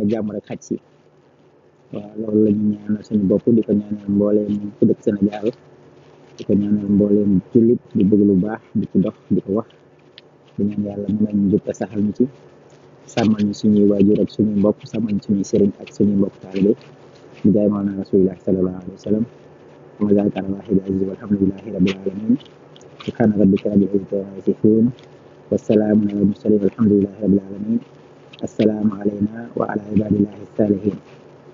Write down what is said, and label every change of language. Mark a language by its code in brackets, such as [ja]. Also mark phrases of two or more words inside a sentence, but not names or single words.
[wo] jàmm rek xaj si waaw loolu la ñu ñaanal suñu bopp di ko ñaanal mbooleem ku dëkk Sénégal di ko ñaanal mbooleem jullit di bëgg lu baax di ci dox di ko wax di ñaan yàlla mu may ñu jub te saxal ñu ci sàmmal ñu suñuy waajur ak suñuy mbokk sàmmal ñu suñuy sëriñ ak suñuy mbokk taalibe di jaay maanaam [ar] رسول الله صلى الله عليه وسلم وذلك على الواحد العزيز والحمد لله رب العالمين سبحان ربك رب العزة عما يصفون وسلام على المرسلين والحمد لله رب العالمين السلام علينا وعلى عباد الله الصالحين